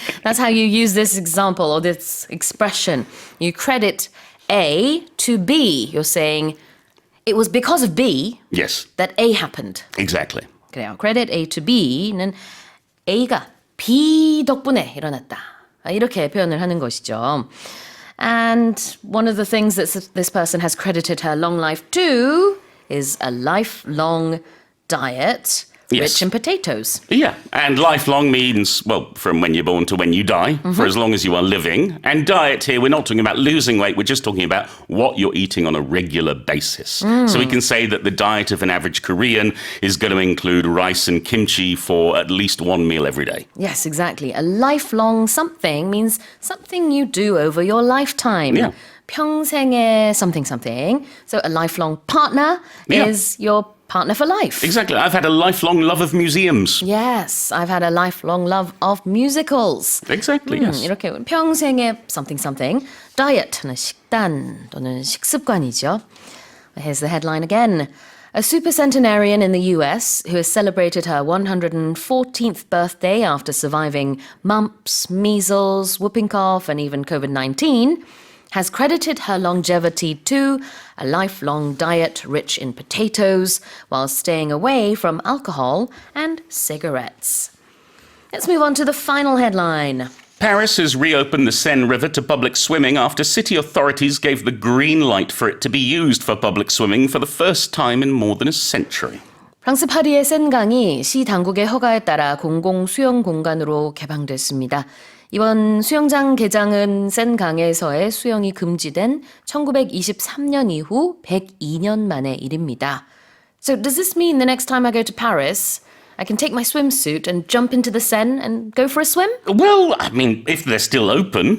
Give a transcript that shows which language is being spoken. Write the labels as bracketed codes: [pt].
[en] That's how you use this example or this expression. You credit A to B. You're saying, it was because of B that A happened. Exactly. [ko] 그래요. Credit A to B는 A가 B 덕분에 일어났다. 이렇게 표현을 하는 것이죠. [en] And one of the things that this person has credited her long life to is a lifelong diet rich in potatoes. Yeah, and lifelong means, well, from when you're born to when you die, for as long as you are living. And diet here, we're not talking about losing weight, we're just talking about what you're eating on a regular basis. So we can say that the diet of an average Korean is going to include rice and kimchi for at least one meal every day. Yes, exactly. A lifelong something means something you do over your lifetime. Yeah. [ko] 평생의 [en] something. So a lifelong partner is your partner for life. Exactly. I've had a lifelong love of museums. Yes, I've had a lifelong love of musicals. Exactly, yes. [ko] 이렇게 평생의 something. Diet는 식단 또는 식습관이죠. [en] Here's the headline again. A supercentenarian in the US who has celebrated her 114th birthday after surviving mumps, measles, whooping cough, and even COVID-19 has credited her longevity to a lifelong diet rich in potatoes while staying away from alcohol and cigarettes. Let's move on to the final headline. Paris has reopened the Seine River to public swimming after city authorities gave the green light for it to be used for public swimming for the first time in more than a century. [ko] 프랑스 파리의 센강이 시 당국의 허가에 따라 공공 수영 공간으로 개방됐습니다. 이번 수영장 개장은 센강에서의 수영이 금지된 1923년 이후 102년 만의 일입니다. [en] So does this mean the next time I go to Paris, I can take my swimsuit and jump into the Seine and go for a swim? Well, I mean, if they're still open,